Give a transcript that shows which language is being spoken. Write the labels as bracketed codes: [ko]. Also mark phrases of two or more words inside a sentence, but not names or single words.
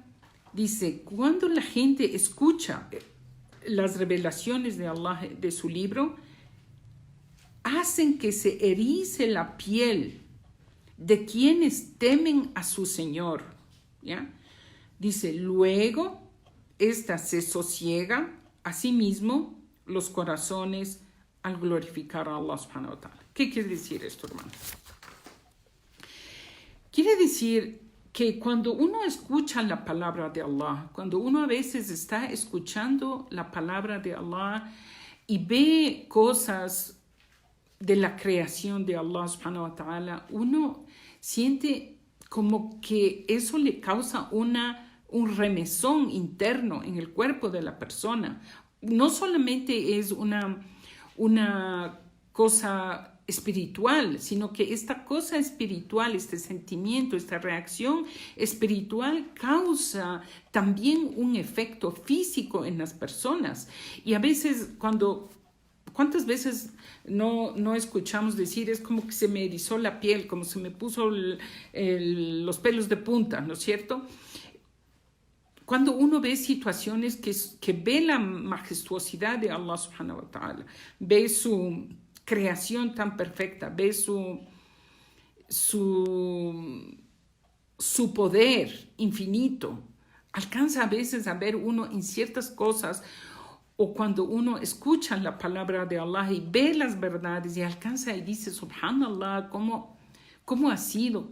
[es] Dice, cuando la gente escucha las revelaciones de Allah, de su libro, hacen que se erice la piel de quienes temen a su Señor, ¿ya? Dice, luego, esta se sosiega a sí mismo los corazones al glorificar a Allah [ar] سبحانه وتعالى. [es] ¿Qué quiere decir esto, hermano? Quiere decir que cuando uno escucha la palabra de Allah, cuando uno a veces está escuchando la palabra de Allah y ve cosas de la creación de Allah [ar] سبحانه وتعالى, [es] uno siente como que eso le causa un remesón interno en el cuerpo de la persona. No solamente es una cosa espiritual, sino que esta cosa espiritual, este sentimiento, esta reacción espiritual causa también un efecto físico en las personas. Y a veces ¿cuántas veces no escuchamos decir, es como que se me erizó la piel, como se me puso los pelos de punta, ¿no es cierto? Cuando uno ve situaciones que ve la majestuosidad de Allah [ar] سبحانه وتعالى, [es] ve su creación tan perfecta, ve su poder infinito, alcanza a veces a ver uno en ciertas cosas, o cuando uno escucha la palabra de Allah y ve las verdades y alcanza y dice, subhanallah, ¿cómo ha sido?